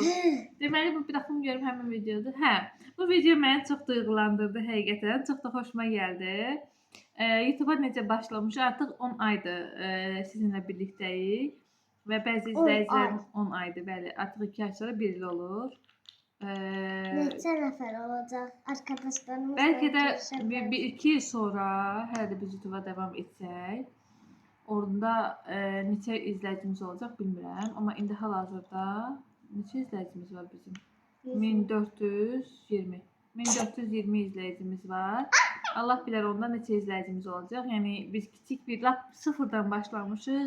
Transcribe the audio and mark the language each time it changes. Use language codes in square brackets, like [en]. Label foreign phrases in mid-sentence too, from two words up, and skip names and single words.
[az] Deməli, bu bir baxım görüm həmin videodur. Hə, bu video məni çox duyğulandırdı həqiqətən. Çox da xoşuma gəldi. YouTube'a necə başlamış? Artıq 10 aydır sizinlə birlikdəyik. Və bəzi izləyicilərim 10 aydır, bəli. Artıq 2 ay sonra 1 il olur. Neçə nəfər olacaq? [tr] Arkadaşlarımız Belki de [az] görüşəcək. [tr] bir iki yıl sonra herhalde [az] biz YouTube'a devam etsək, orada neçə izləyicimiz olacaq bilmirəm. Amma indi hal-hazırda neçə izləyicimiz var bizim? 1420. 1420 izləyicimiz var. Allah bilər onda neçə izləyicimiz olacaq. Yəni biz kiçik bir lap sıfırdan başlamışıq.